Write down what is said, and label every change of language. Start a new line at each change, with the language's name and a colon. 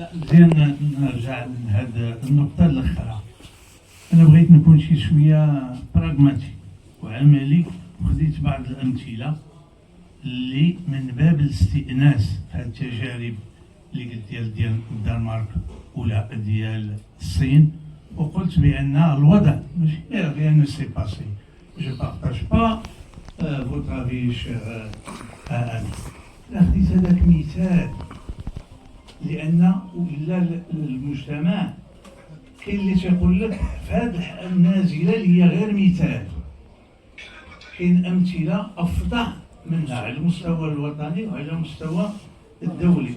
Arabic: زين نرجع لهذه النقطة الأخرى. أنا بغيت نكون شوية براغماتي وعملي وخديت بعض الأمثلة اللي من باب الاستئناس في هذه التجارب اللي قلت ديال الدنمارك ولا ديال الصين وقلت بأن الوضع ماشي
French: rien ne s'est passé. Je partage pas votre avis cher ami.
Arabic: خديت هذاك مثال لأن ولا المجتمع كاين اللي تيقول لك في هذه النازلة اللي هي غير مثال كاين أمثلة أفضل منها على المستوى الوطني وعلى المستوى الدولي.